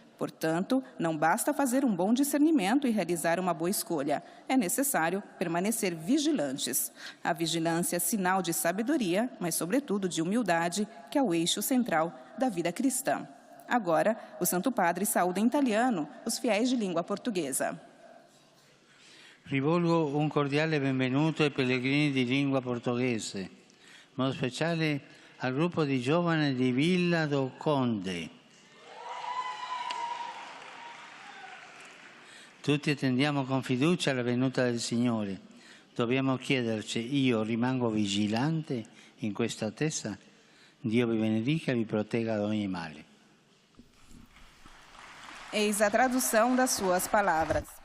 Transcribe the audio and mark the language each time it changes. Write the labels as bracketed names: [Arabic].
[Portuguese] Portanto, não basta fazer um bom discernimento e realizar uma boa escolha. É necessário permanecer vigilantes. A vigilância é sinal de sabedoria, mas, sobretudo, de humildade, que é o eixo central da vida cristã. Agora, o Santo Padre saúda em italiano os fiéis de língua portuguesa. [Italian] Rivolgo un cordiale benvenuto ai pellegrini di lingua portoghese, in modo speciale al gruppo di giovani di Villa do Conde. Tutti attendiamo con fiducia la venuta del Signore. Dobbiamo chiederci, io rimango vigilante in questa attesa? Dio vi benedica e vi protegga da ogni male. [Portuguese] Eis a tradução das suas palavras.